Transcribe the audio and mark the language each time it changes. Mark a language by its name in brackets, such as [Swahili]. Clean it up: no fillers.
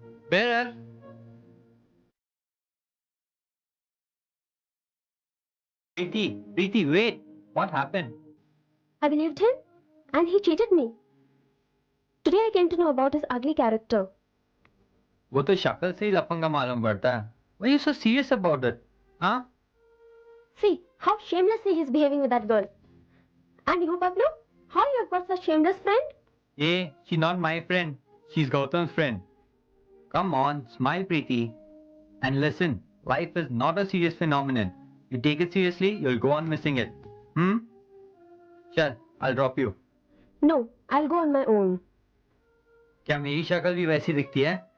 [English] Bearer, Preeti, wait. What happened? I believed him and he cheated me. Today I came to know about his ugly character. [Hindi] वो तो शक्ल से ही लफंगा मालूम पड़ता है. [English] Why are you so serious about it? Huh? See how shamelessly he's behaving with that girl. And you, Pablo? How you have got such shameless friend? Hey, she's not my friend. She's Gautam's friend. Come on, smile, Preeti. And listen, life is not a serious phenomenon. You take it seriously, you'll go on missing it. चल, I'll drop you. No, I'll go on my own. [Hindi] क्या मेरी शक्ल भी वैसी दिखती है?